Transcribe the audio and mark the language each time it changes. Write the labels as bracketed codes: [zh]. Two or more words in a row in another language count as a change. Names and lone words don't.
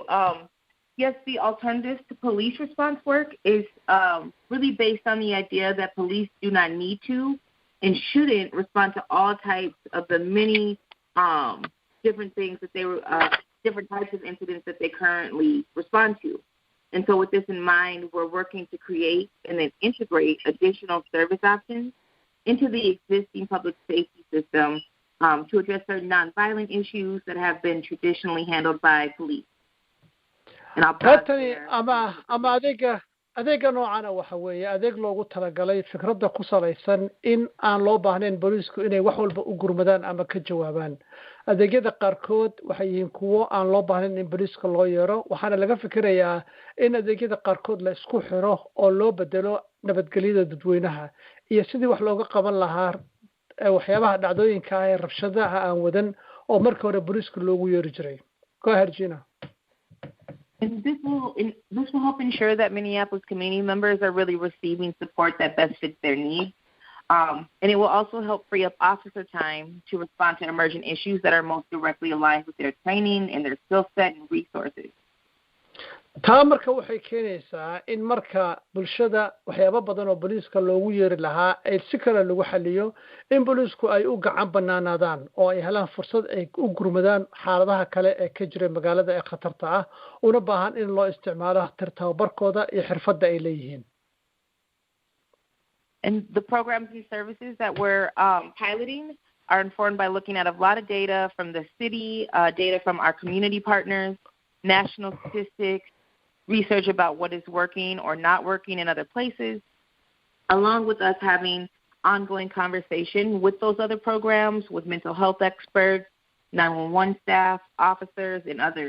[en] Yes, the alternatives to police response work is really based on the idea that police do not need to and shouldn't respond to all types of the many different things that different types of incidents that they currently respond to. And so with this in mind, we're working to create and then integrate additional service options into the existing public safety system to address certain nonviolent issues that have been traditionally handled by police. [so] Tani ama adeega noocana waxa weeye adeeg loogu talagalay fikradda ku salaysan in aan loo baahnayn booliisku inay wax walba u gurmadaan ama ka jawaabaan adeegyada qaarkood waxay yihiin kuwo aan loo baahnayn in booliiska loo yeero waxaana laga fikirayaa in adeegyada qaarkood la isku xiro oo loo bedelo nabadgelyada dadweynaha iyo sidii wax looga qaban lahaa waxyaabaha dhacdooyinka ah ee rabshadaha aan wadan oo markii hore booliiska loogu yeeri jiray. [en] Go ahead, Gina. And this will help ensure that Minneapolis community members are really receiving support that best fits their needs. And it will also help free up officer time to respond to emergent issues that are most directly aligned with their training and their skill set and resources. [so] taa marka waxay keenaysaa in marka bulshada waxyaabo badan oo booliiska loogu yeeri lahaa ay si kale lagu xaliyo in booliisku ay u gacan banaanaadaan oo ay helaan fursad ay u gurmadaan xaaladaha kale ee ka jira magaalada ee khatarta ah una baahan in loo isticmaalo tababarkooda iyo xirfadda ay leeyihiin. [en] And the programs and services that we're piloting are informed by looking at a lot of data from the city, data from our community partners, national statistics, research about what is working or not working in other places, along with us having ongoing conversation with those other programs, with mental health experts, 911 staff, officers, and others.